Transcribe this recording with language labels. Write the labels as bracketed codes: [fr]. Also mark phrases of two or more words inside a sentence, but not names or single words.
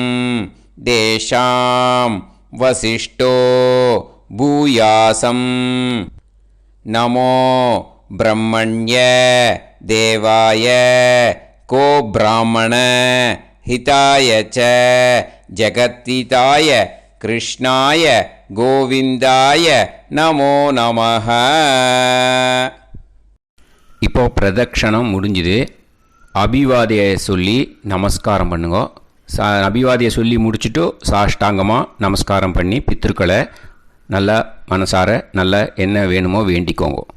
[sa] देशां वसिष्ठो भूयासं नमो ब्रह्मण्य देवाय को ब्राह्मण हिताय च जगत्हिताय कृष्णाय गोविंदाय नमो नमः. [ta] இப்போ பிரதக்ஷணம் முடிஞ்சுது. அபிவாதியை சொல்லி நமஸ்காரம் பண்ணுங்க. அபிவாதியை சொல்லி முடிச்சுட்டு சாஷ்டாங்கமாக நமஸ்காரம் பண்ணி பித்ருக்களை நல்லா மனசார நல்லா என்ன வேணுமோ வேண்டிக்கோங்க.